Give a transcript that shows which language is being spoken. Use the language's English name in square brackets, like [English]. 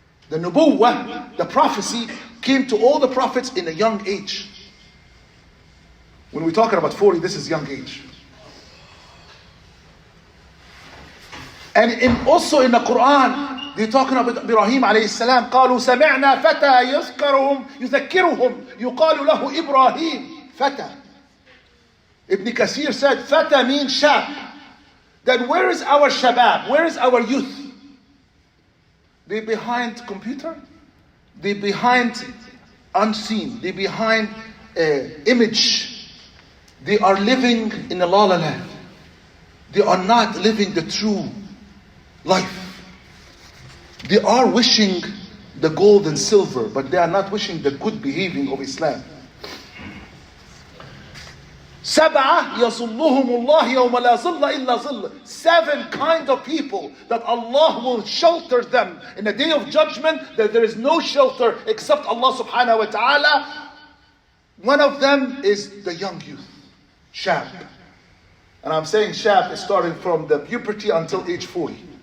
[English] The nubuwwah, the prophecy, came to all the prophets in a young age. When we're talking about 40, this is young age. And also in the Quran, they're talking about Ibrahim alayhi salam. [Arabic] قالوا سمعنا فتى يذكرهم يقال له إبراهيم. فتى. [English] Ibn Kathir said, [Arabic] فتى means shab. [English] Then where is our shabab? Where is our youth? They behind computer. They behind unseen. They behind image. They are living in a la la land. They are not living the true life. They are wishing the gold and silver, but they are not wishing the good behaving of Islam. [Arabic] سبعة يظلهم الله يوم لا ظل إلا ظل. [English] 7 kind of people that Allah will shelter them in the day of judgment, that there is no shelter except Allah subhanahu wa ta'ala. One of them is the young youth, shab. And I'm saying shab is starting from the puberty until age 40.